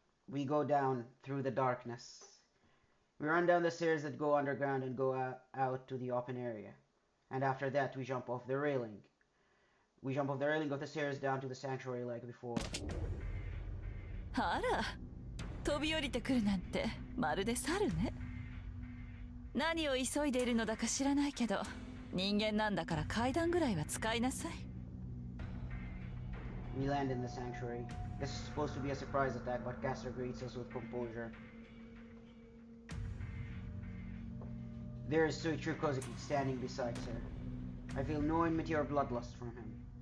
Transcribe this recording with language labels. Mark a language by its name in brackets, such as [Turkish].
[English] We go down through the darkness. We run down the stairs that go underground and go out to the open area. And after that we jump off the railing. We jump off the railing of the stairs down to the sanctuary like before. [Japanese] あら、飛び降りてくるなんてまるで猿ね。何を急いでいるのだか知らないけど、人間なんだから階段ぐらいは使いなさい。 [English] We land in the sanctuary. This is supposed to be a surprise attack, but Caster greets us with composure. There is Soichiro Kozuki standing beside her. I feel no enmity or bloodlust from him.